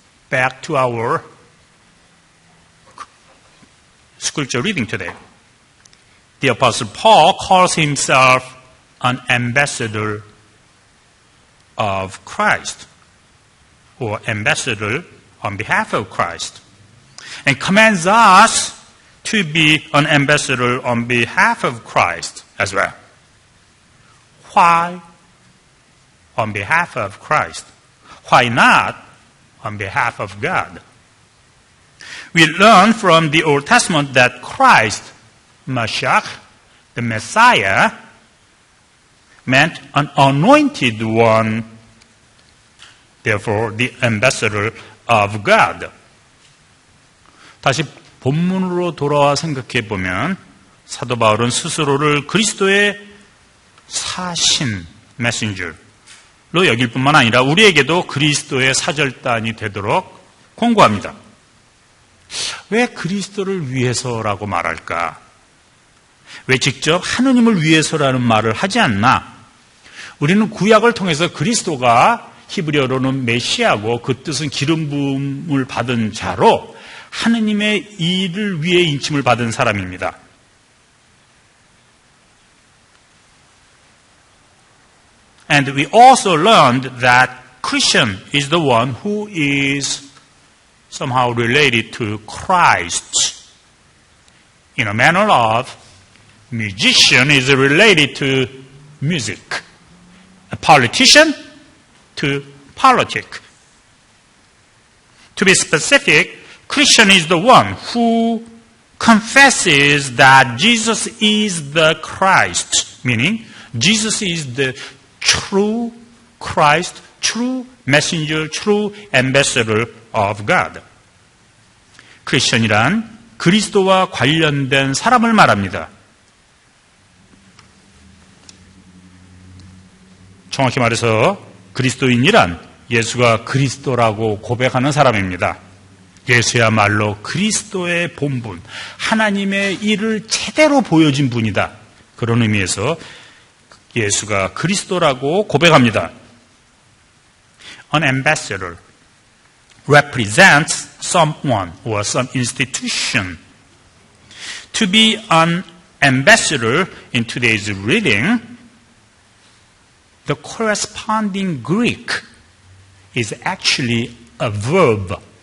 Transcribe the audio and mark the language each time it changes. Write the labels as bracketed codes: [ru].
[en] Back to our scripture reading today. The Apostle Paul calls himself an ambassador of Christ, or ambassador on behalf of Christ, and commands us to be an ambassador on behalf of Christ as well. Why on behalf of Christ? Why not on behalf of God? We learn from the Old Testament that Christ, Mashiach, the Messiah, meant an anointed one, therefore the ambassador of God. [ko] 다시 본문으로 돌아와 생각해 보면 사도 바울은 스스로를 그리스도의 사신, 메신저로 여길 뿐만 아니라 우리에게도 그리스도의 사절단이 되도록 권고합니다. 왜 그리스도를 위해서라고 말할까? 왜 직접 하느님을 위해서라는 말을 하지 않나? 우리는 구약을 통해서 그리스도가 히브리어로는 메시아고 그 뜻은 기름 부음을 받은 자로 하느님의 일을 위해 인침을 받은 사람입니다. [en] And we also learned that Christian is the one who is somehow related to Christ. In a manner of musician is related to music. A politician to politics. To be specific, Christian is the one who confesses that Jesus is the Christ, meaning Jesus is the true Christ, true messenger, true ambassador of God. [ko] 크리스천이란 그리스도와 관련된 사람을 말합니다. 정확히 말해서 그리스도인이란 예수가 그리스도라고 고백하는 사람입니다. 예수야말로 그리스도의 본분, 하나님의 일을 제대로 보여준 분이다. 그런 의미에서 예수가 그리스도라고 고백합니다. [en] An ambassador represents someone or some institution. To be an ambassador in today's reading, the corresponding Greek is actually a verb.